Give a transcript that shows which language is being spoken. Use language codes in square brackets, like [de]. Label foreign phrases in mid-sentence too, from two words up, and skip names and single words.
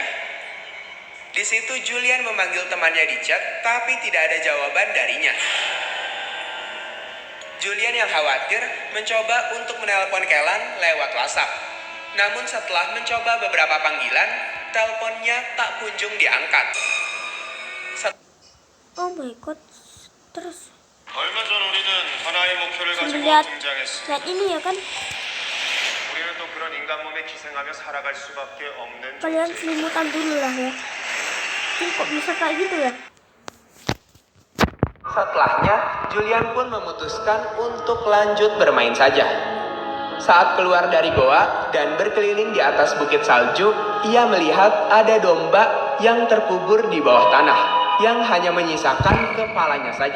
[id] Di situ Julian memanggil temannya di chat, tapi tidak ada jawaban darinya. Julian yang khawatir mencoba untuk menelpon Kellan lewat WhatsApp. Namun setelah mencoba beberapa panggilan, teleponnya tak kunjung diangkat. [en] Oh my god. [id] Terus [ko] 얼마 전 우리는 하나의 목표를 가지고 [id] lihat [ko] 등장했습니다. [id] lihat ini ya kan? [ko] 우리는 또 그런 인간 몸에 기생하며 살아갈 수밖에 없는 [id] Kalian [ko] 존재. [id] selimutan dulu lah ya. Ini kok bisa kayak gitu ya? Setelahnya, Julian pun memutuskan untuk lanjut bermain saja. Saat keluar dari goa dan berkeliling di atas bukit salju, ia melihat ada domba yang terkubur di bawah tanah, yang hanya menyisakan kepalanya saja.